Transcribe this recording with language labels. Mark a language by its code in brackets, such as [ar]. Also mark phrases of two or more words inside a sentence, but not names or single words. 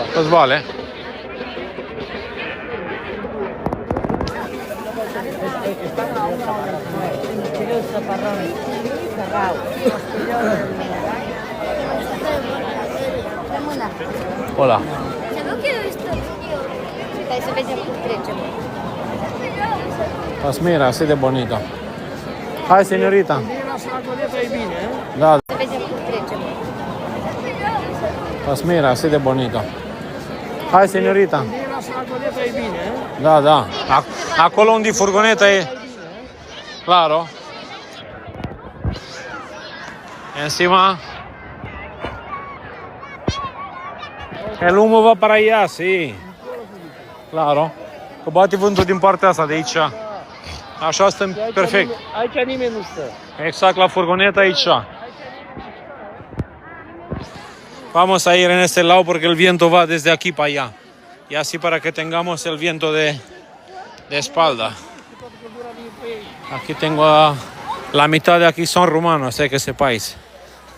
[es] Îți vale. Hola. [ro] Stai să vedem cum trecem. [es] Pues mira, así de bonito. Hai, señorita. [ro] E bine, Da. Să vedem cum trecem. [es] Pues mira, así de bonito. Hai, señorita. [ro] e bine, Da, da. Acolo unde furgoneta e. Claro. [es] Encima. El humo va para allá, sí. Claro. [ro] Că bate vântul din partea asta de aici. Așa stăm perfect. Aici nimeni nu stă. Exact la furgoneta aici. [es] Vamos a ir en este lado porque el viento va desde aquí para allá. Y así para que tengamos el viento de espalda. Aquí tengo la mitad de aquí son rumanos, que sepáis.